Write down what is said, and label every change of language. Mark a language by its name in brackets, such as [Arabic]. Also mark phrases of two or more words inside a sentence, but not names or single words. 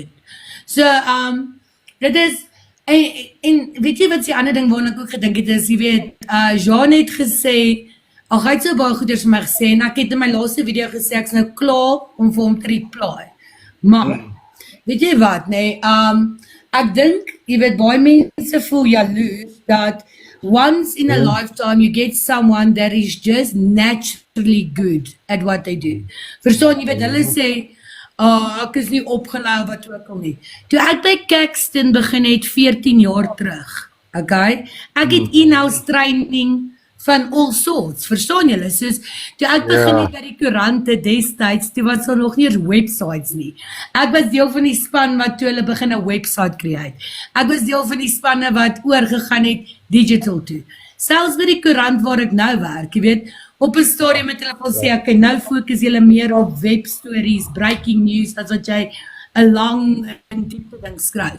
[Afrikaans] So, dit is, en weet jy wat die ander ding waarna ek ook gedink het is, jy weet, Jean het gesê, hy het so baie goeders vir my gesê, en ek het in my laaste video gesê, ek is nou klaar om vir hom te reply. Maar, weet jy wat, nee, ek dink, jy weet, baie mense voel jaloers, dat [English] once in a lifetime you get someone that is just naturally good at what they do. [Afrikaans] Verstaan, jy weet, hulle sê, ek is nie opgelou wat ook al nie. Toe ek by Caxton begin het 14 jaar terug, okay? Ek het in-house training van [English] all sorts, [Afrikaans] verstaan julle? Soos, toe ek begin het by die koerante destyds, toe was daar nog nie eens websites nie. Ek was deel van die span wat toe hulle begin 'n website create. Ek was deel van die spanne wat oorgegaan het digital toe. Selfs by die koerant waar ek nou werk, jy weet, op 'n stadium het hulle al sê, okay, nou fokus julle meer op webstories, [English] breaking news, [Afrikaans] as wat jy 'n lang en diepte ding skryf.